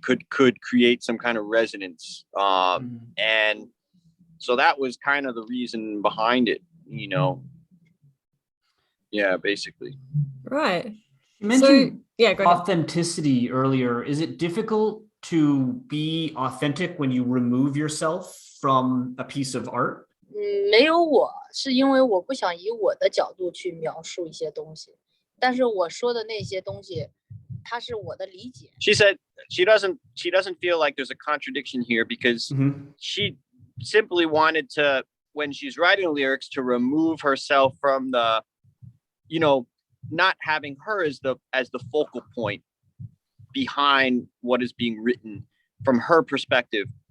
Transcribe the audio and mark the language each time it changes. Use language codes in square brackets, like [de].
[en] Could create some kind of resonance. And so that was kind of the reason behind it, you know. Yeah, basically. Right. You mentioned go ahead. authenticity earlier. Is it difficult to be authentic when you remove yourself from a piece of art? [zh] 没有我，是因为我不想以我的角度去描述一些东西，但是我说的那些东西，它是我的理解。 [en] She said she doesn't feel like there's a contradiction here because she simply wanted to, when she's writing lyrics, to remove herself from the, you know, not having her as the focal point behind what is being written from her perspective.